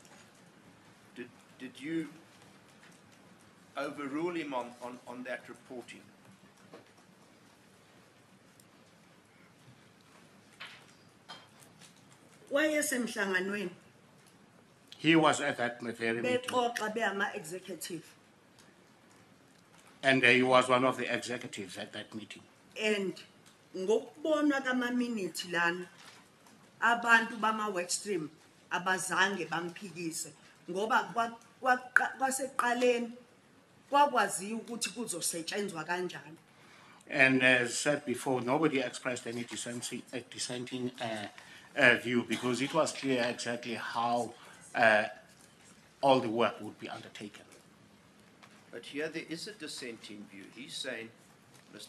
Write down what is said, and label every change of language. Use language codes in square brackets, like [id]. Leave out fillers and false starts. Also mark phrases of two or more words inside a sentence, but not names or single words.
[en] Did you overrule him on that reporting? [zu] Wayesemhlanganweni [en] He was at that very meeting. [zu] bexoxa beama executive [en] And he was one of the executives at that meeting. [zu] and ngokubonwa kama minutes lana abantu bama work stream abazange bamphikise ngoba kwaseqaleni kwakwazi ukuthi kuzosetshenzwa kanjani. [en] And as said before, nobody expressed any dissenting view, because it was clear exactly how all the work would be undertaken. But here there is a dissenting view. He's saying, Mr.